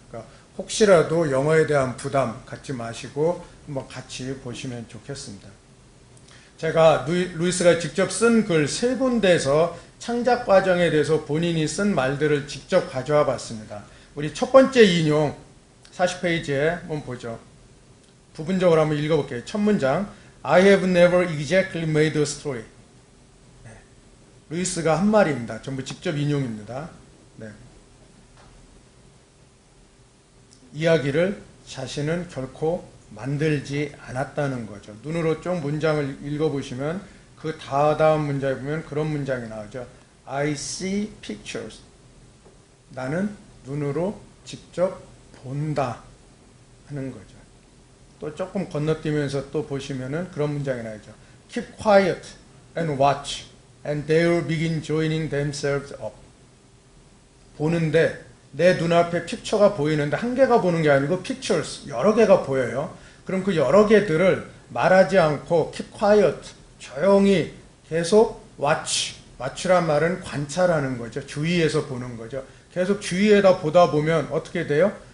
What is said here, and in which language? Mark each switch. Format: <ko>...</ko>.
<ko>그러니까 혹시라도 영어에 대한 부담 갖지 마시고 한번 같이 보시면 좋겠습니다. 제가 루이스가 직접 쓴 글 세 군데에서 창작 과정에 대해서 본인이 쓴 말들을 직접 가져와 봤습니다. 우리 첫 번째 인용 40페이지에 한번 보죠. 부분적으로 한번 읽어볼게요. 첫 문장</ko> <en>I have never exactly made a story.</en> <ko>네. 루이스가 한 말입니다. 전부 직접 인용입니다. 네. 이야기를 자신은 결코 만들지 않았다는 거죠. 눈으로 좀 문장을 읽어보시면 그 다음 문장에 보면 그런 문장이 나오죠.</ko> <en>I see pictures.</en> <ko>나는 눈으로 직접 본다 하는 거죠. 또 조금 건너뛰면서 또 보시면은 그런 문장이 나오죠.</ko> <en>Keep quiet and watch and they will begin joining themselves up.</en> <ko>보는데 내 눈앞에 픽처가 보이는데 한 개가 보는 게 아니고 pictures 여러 개가 보여요. 그럼 그 여러 개들을 말하지 않고</ko> <en>keep quiet</en> <ko>조용히 계속 watch란 말은 관찰하는 거죠. 주위에서 보는 거죠. 계속 주위에다 보다 보면 어떻게 돼요?</ko>